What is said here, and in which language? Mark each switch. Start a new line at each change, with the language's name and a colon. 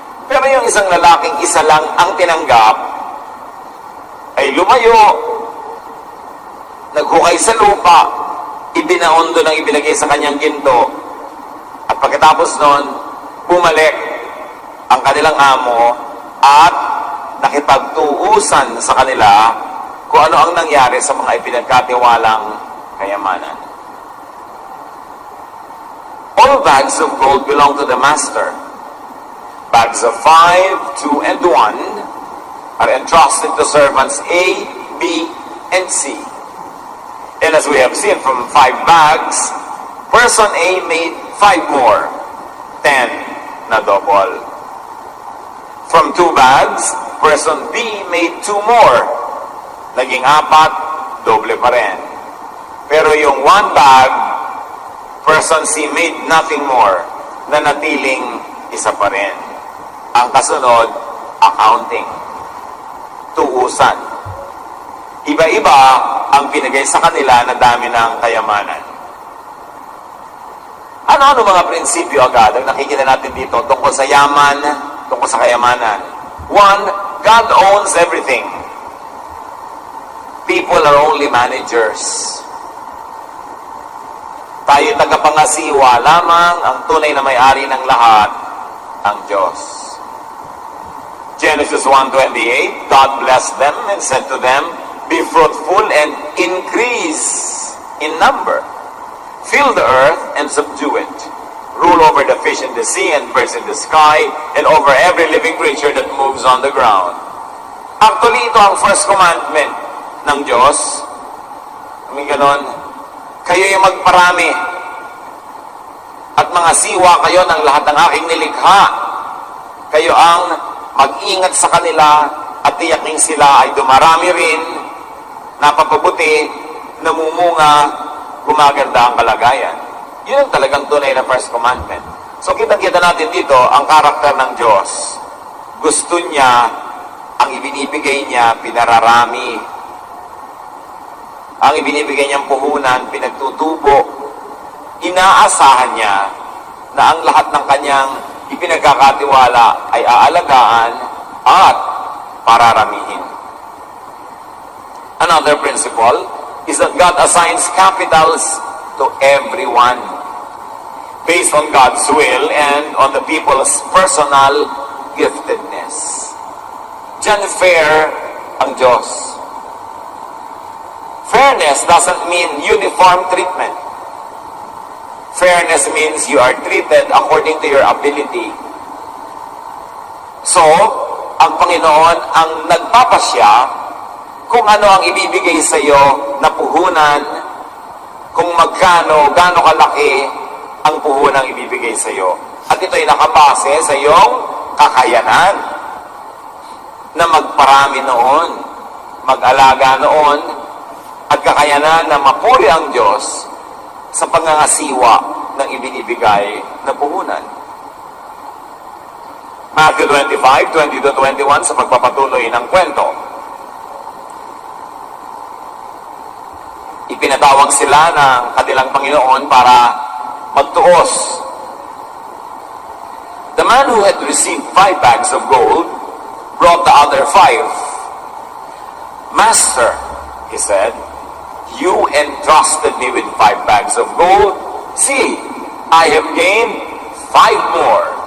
Filipino: Pero yung isang lalaking isa lang ang tinanggap, ay lumayo, naghukay sa lupa, ibinaon doon ang ibinigay sa kanyang ginto, at pagkatapos nun, bumalik ang kanilang amo at nakipagtuusan sa kanila kung ano ang nangyari sa mga ipinagkatiwalang kayamanan.
English: All bags of gold belong to the master. Bags of 5, 2, and 1 are entrusted to servants A, B, and C. And as we have seen, from 5 bags, person A made 5 more, 10 na double. From 2 bags, person B made 2 more,
Filipino: naging 4, doble pa rin. Pero yung 1 bag,
English: person C made nothing more,
Filipino: na natiling isa pa rin. Ang kasunod, accounting, tuusan. Iba-iba ang binigay sa kanila na dami ng kayamanan. Ano-ano mga prinsipyo agad ang nakikita natin dito tungkol sa yaman, tungkol sa kayamanan?
English: 1, God owns everything. People are only managers.
Filipino: Tayo tagapangasiwa lamang, ang tunay na may-ari ng lahat, ang Diyos.
English: Genesis 1:28, God blessed them and said to them, be fruitful and increase in number. Fill the earth and subdue it. Rule over the fish in the sea and birds in the sky and over every living creature that moves on the ground.
Filipino: Actually, ito ang first commandment ng Diyos. May ganon, kayo yung magparami at mga siwa kayo ng lahat ng aking nilikha. Kayo ang mag-ingat sa kanila at tiyaking sila ay dumarami rin, napapabuti, namumunga, gumaganda ang kalagayan. Yun ang talagang tunay na first commandment. So kitang-kita natin dito ang karakter ng Diyos. Gusto niya, ang ibinibigay niya, pinararami. Ang ibinibigay niyang puhunan, pinagtutubo. Inaasahan niya na ang lahat ng kanyang ipinagkakatiwala ay aalagaan at pararamihin.
English: Another principle is that God assigns capitals to everyone based on God's will and on the people's personal giftedness.
Filipino: Diyan fair ang Diyos.
English: Fairness doesn't mean uniform treatment. Fairness means you are treated according to your ability.
Filipino: So, ang Panginoon ang nagpapasya kung ano ang ibibigay sa iyo na puhunan, kung magkano, gaano kalaki ang puhunang ibibigay sa iyo. At ito ay nakabase sa iyong kakayanan na magparami noon, mag-alaga noon, at kakayanan na mapuri ang Diyos sa pangangasiwa ng ibinibigay na puhunan. Matthew 25, 20-21 sa pagpapatuloy ng kwento. Ipinatawag sila ng kanilang Panginoon para magtuos.
English: The man who had received 5 bags of gold brought the other 5. Master, he said, you entrusted me with 5 bags of gold. See, I have gained 5 more.